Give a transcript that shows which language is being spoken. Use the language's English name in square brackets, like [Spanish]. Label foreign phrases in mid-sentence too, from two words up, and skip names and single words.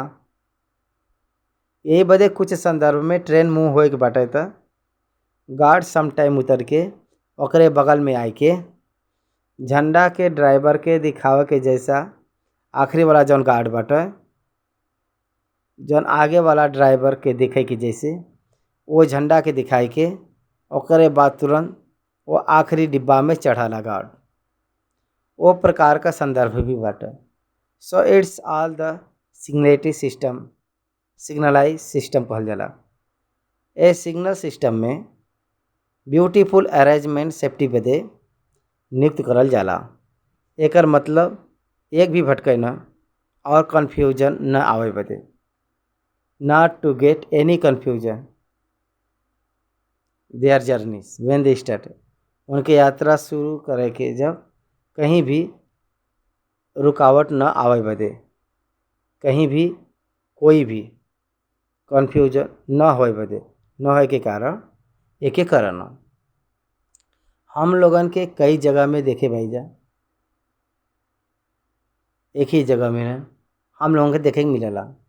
[Bhojpuri] यही बदे कुछ संदर्भ में ट्रेन मूव होए के बाटे तो गार्ड [English] some time [Bhojpuri] उतर के ओकरे बगल में आई के झंडा के ड्राइवर के दिखावे के जैसा आखिरी वाला जौन गार्ड बाटे, जौन आगे वाला ड्राइवर के दिखे के जैसे वो झंडा के दिखाई के ओकरे बाद तुरंत वो आखिरी डिब्बा में चढ़ाला गार्ड। वो प्रकार का संदर्भ भी बाटे। [English] So it's all the signalize system [Bhojpuri] कहल जाला। ए सिग्नल सिस्टम में [English] beautiful arrangement safety [Bhojpuri] बदे नियुक्त करल जाला। एकर मतलब एक भी भटके न और कन्फ्यूजन न आवे बदे, [English] Not to get any confusion their journeys when they start. [Bhojpuri] उनके यात्रा शुरू करे के जब कहीं भी रुकावट न आवे बदे, कहीं भी कोई भी कन्फ्यूजन न होए बदे, न होए के कारण एके कारण हम लोगन के कई जगह में देखे भाई जा, एक ही जगह में हम लोगों के देखे के मिलेला।